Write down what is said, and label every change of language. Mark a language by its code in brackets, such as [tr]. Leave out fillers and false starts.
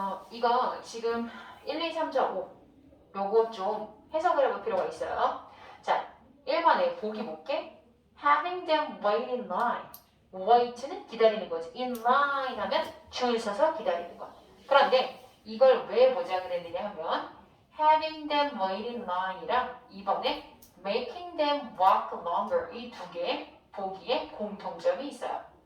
[ko] 이거 지금 1, 2, 3, 4, 5 요거 좀 해석을 해볼 필요가 있어요. 자, 1번에 보기 볼게. [en] Having them wait in line. [ko] wait는 기다리는 거지. in line 하면 줄 서서 기다리는 거. 그런데 이걸 왜 보자 그랬느냐 하면 having them wait in line 이랑 2번에 making them walk longer 이 두 개의 보기에 공통점이 있어요.